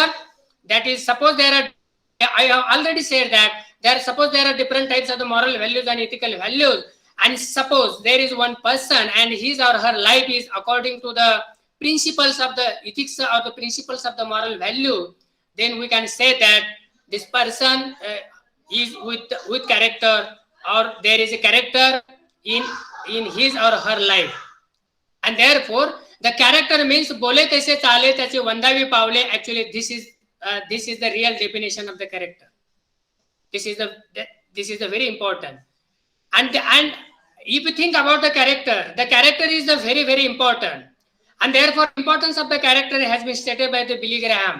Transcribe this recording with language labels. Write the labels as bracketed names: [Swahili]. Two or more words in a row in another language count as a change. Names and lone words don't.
[English] That is, suppose I have already said that suppose there are different types of the moral values and ethical values, and suppose there is one person and his or her life is according to the principles of the ethics or the principles of the moral value, then we can say that this person is with character, or there is a character in his or her life. And therefore the character means [Marathi] बोले तैसे चाले त्याचे वंदावी पावले. [English] Actually this is the real definition of the character. This is the very important. And if you think about the character is the very, very important. And therefore, importance of the character has been stated by the Billy Graham.